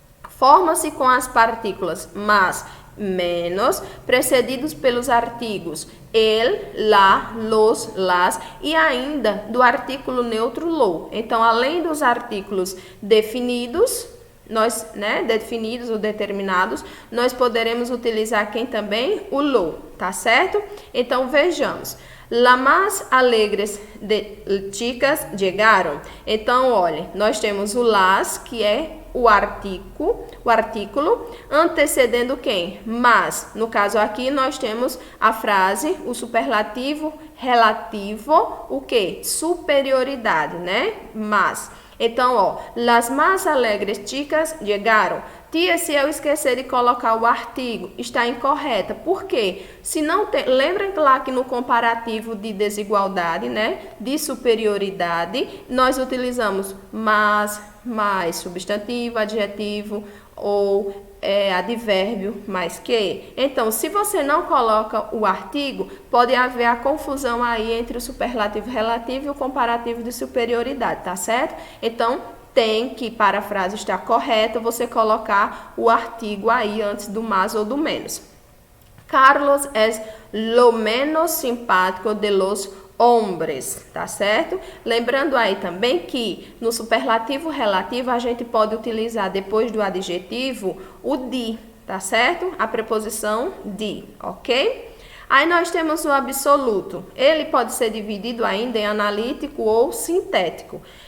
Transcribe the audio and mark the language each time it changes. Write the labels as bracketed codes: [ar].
[pt] Forma-se com as partículas mas, menos, precedidos pelos artigos el, la, los, las e ainda do artículo neutro lo. Então, além dos artículos definidos, definidos ou determinados, nós poderemos utilizar quem também? O lo, tá certo? Então, vejamos. [es] Las más alegres de chicas [pt] llegaram. Então, olha, nós temos o las, que é o artículo, antecedendo quem? Mas, no caso aqui, nós temos a frase, o superlativo relativo, o que? Superioridade, né? Mas. Então, ó, [es] las más alegres chicas [pt] llegaram. Tia, se eu esquecer de colocar o artigo, está incorreta. Por quê? Se não tem, lembrem lá que no comparativo de desigualdade, né, de superioridade, nós utilizamos mas, mais, substantivo, adjetivo ou advérbio mais que. Então, se você não coloca o artigo, pode haver a confusão aí entre o superlativo relativo e o comparativo de superioridade, tá certo? Então, tem que, para a frase estar correta, você colocar o artigo aí antes do mais ou do menos. [es] Carlos es lo menos simpático de los hombres, [pt] tá certo? Lembrando aí também que no superlativo relativo a gente pode utilizar depois do adjetivo o de, tá certo? A preposição de, ok? Aí nós temos o absoluto. Ele pode ser dividido ainda em analítico ou sintético.